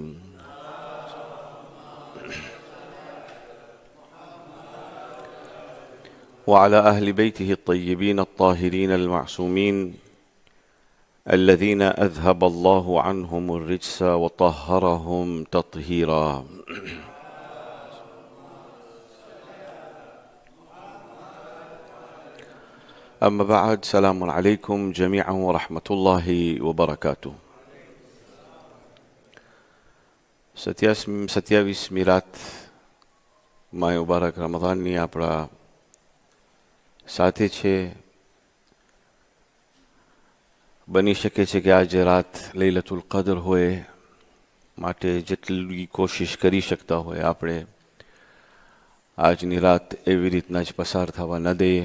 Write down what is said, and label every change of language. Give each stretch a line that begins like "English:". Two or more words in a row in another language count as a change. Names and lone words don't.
Arabic: وعلى أهل بيته الطيبين الطاهرين المعصومين الذين أذهب الله عنهم الرجس وطهرهم تطهيرا. أما بعد، سلام عليكم جميعا ورحمة الله وبركاته.
Gujarati: 27 રાત માય મુબારક રમઝાનની આપણા સાથે છે. બની શકે છે કે આજે રાત લૈલતુલ કદર હોય, માટે જેટલી કોશિશ કરી શકતા હોય આપણે આજની રાત એવી રીતના જ પસાર થવા ન દઈએ.